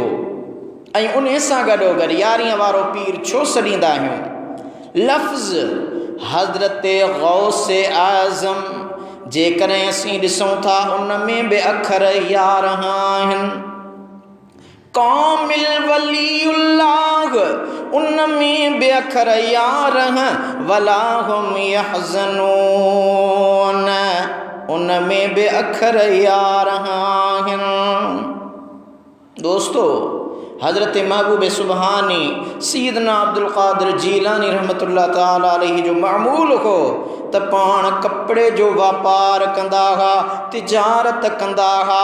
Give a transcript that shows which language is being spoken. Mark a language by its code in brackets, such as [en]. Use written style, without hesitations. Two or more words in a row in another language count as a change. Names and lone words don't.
[sd] ऐं उन सां गॾोगॾु 11 वारो पीर छो सॾींदा आहियूं? लफ़्ज़ हज़रत गौसे आज़म जेकॾहिं असीं ॾिसूं था उन में बि अखर 11 आहिनि। कामिल वलीउल्लाह उन में बि अखर 11, [ar] ولا هم يحزنون [sd] उन में बि अखर 11 आहिनि। दोस्तो, हज़रत महबूब सुबहानी सैयदना अब्दुल कादिर जीलानी [ar] رحمة الله تعالى عليه [sd] जो मामूल हो त पाण कपिड़े जो वापार कंदा हुआ, तिजारत कंदा हुआ।